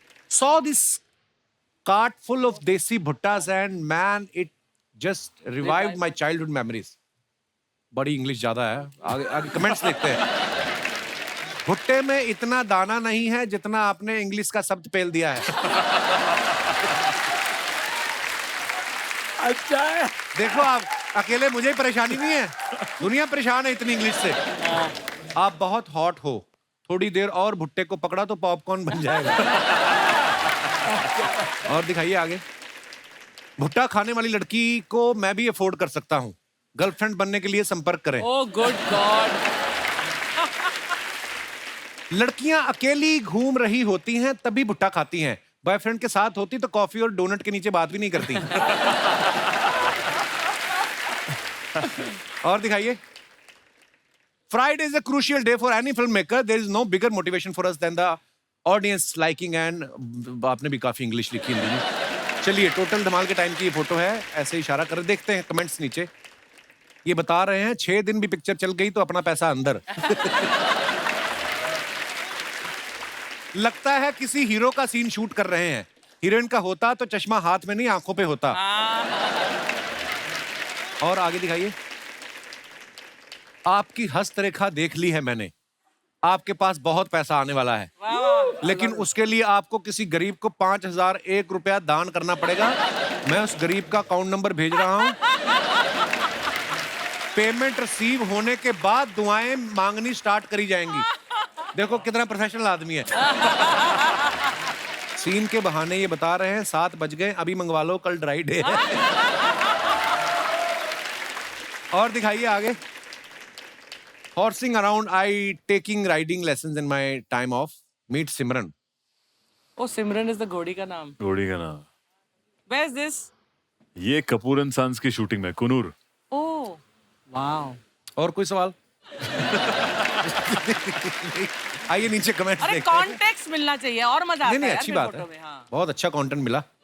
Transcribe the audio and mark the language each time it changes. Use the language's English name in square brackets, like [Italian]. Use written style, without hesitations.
[English] Saw this cart full of desi bhuttas and man it just revived my childhood memories. [Hindi] बड़ी English ज्यादा है। आगे आगे comments देखते हैं। भुट्टे में इतना दाना नहीं है जितना आपने इंग्लिश का शब्द पेल दिया है। अच्छा है। देखो आप अकेले मुझे परेशानी नहीं है, दुनिया परेशान है इतनी इंग्लिश से। आप बहुत हॉट हो, थोड़ी देर और भुट्टे को पकड़ा तो पॉपकॉर्न बन जाएगा। और दिखाइए आगे। भुट्टा खाने वाली लड़की को मैं भी अफोर्ड कर सकता हूँ, गर्लफ्रेंड बनने के लिए संपर्क करें। [English] Oh, good God. [Hindi] लड़कियां अकेली घूम रही होती हैं तभी भुट्टा खाती हैं, बॉयफ्रेंड के साथ होती तो कॉफी और डोनट के नीचे बात भी नहीं करती। और दिखाइए। [English] Friday is a crucial day for any filmmaker. There is no bigger motivation for us than the audience liking and [Hindi] आपने भी काफी इंग्लिश लिखी है। चलिए टोटल धमाल के टाइम की ये फोटो है, ऐसे इशारा कर देखते हैं कमेंट्स नीचे। ये बता रहे हैं 6 दिन भी पिक्चर चल गई तो अपना पैसा अंदर। लगता है किसी हीरो का सीन शूट कर रहे हैं, हीरोइन का होता तो चश्मा हाथ में नहीं आंखों पे होता। और आगे दिखाइए। आपकी हस्तरेखा देख ली है मैंने, आपके पास बहुत पैसा आने वाला है, लेकिन उसके लिए आपको किसी गरीब को 5001 रुपया दान करना पड़ेगा। मैं उस गरीब का अकाउंट नंबर भेज रहा हूं। पेमेंट रिसीव होने के बाद दुआएं मांगनी स्टार्ट करी जाएंगी। देखो कितना प्रोफेशनल आदमी है। सीन के बहाने ये बता रहे हैं 7 बज गए, अभी मंगवा लो, कल ड्राई डे है। और दिखाइए आगे। [English] Horsing around, I taking riding lessons in my time off. Meet Simran. Oh, Simran is the [Hindi] घोड़ी का नाम. घोड़ी का नाम। [English] Where is this? [Hindi] ये कपूर एंड सन्स की शूटिंग में, कुनूर। [English] Oh, wow. [Hindi] और कोई सवाल? आइए नीचे कमेंट्स अरे देखते हैं। कॉन्टेक्स्ट मिलना चाहिए और मजा आता है। नहीं यार अच्छी फिर बात फोटो है, में, हाँ. बहुत अच्छा कंटेंट मिला।